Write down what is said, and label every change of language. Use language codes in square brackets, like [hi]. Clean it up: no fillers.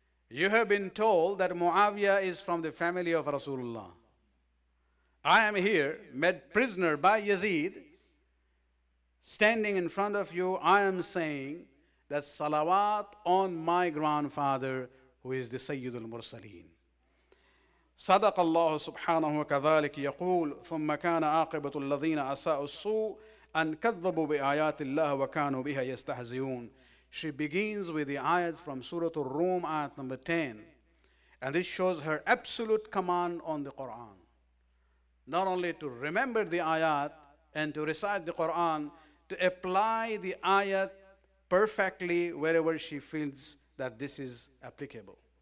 [en] You have been told that Muawiyah is from the family of Rasulullah. I am here, made prisoner by Yazid. Standing in front of you, I am saying that salawat on my grandfather, who is the Sayyid al-Mursaleen. [ar] صدق الله سبحانه وكذلك يقول ثم كان عاقبة الذين أساءوا السوء أن كذبوا بآيات الله وكانوا بها يستهزئون. [en] She begins with the ayat from Surah Al-Rum, ayat number 10. And this shows her absolute command on the Quran. Not only to remember the ayat and to recite the Quran, to apply the ayat perfectly wherever she feels that this is applicable.